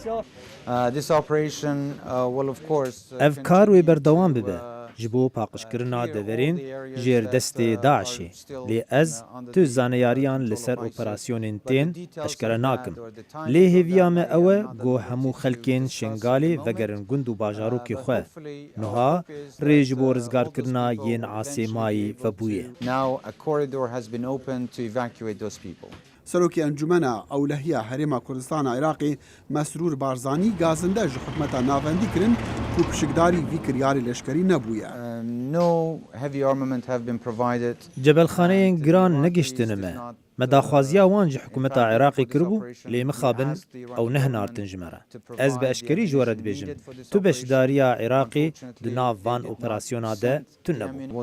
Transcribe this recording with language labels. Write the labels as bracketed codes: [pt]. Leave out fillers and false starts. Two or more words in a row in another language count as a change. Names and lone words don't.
[ku] Ev kar wê berdewam bibe ji bo paqijkirina deverên jêrdestê Daişê. Lê ez tu zaneyariyan li ser operasyonên tên eşkere nakim. Lê hêviya me ew e got hemû xelkên Şengalê vegerin gund û bajarokê xwe. Niha rê ji bo rizgarkirina yên asê mayî vebûye. سەرۆکی ئەنجومەنە ئەولەهیە هەرێما کوردستانە عێراقی مەسرور بارزانی گازندە ji حکومەتا ناوەندی kirin ku pişikdarî vî kiryarê leşkerî nebûye. Cebelxaneyên giran negiştine me. Me daxwaziya wan ji hikûmeta Iraqê kiribû lê mixabin ew nehinartin ji me re. Ez bi eşkerî ji we re dibêjim tu beşdariya Iraqê di nav van operasyona de tune nebû.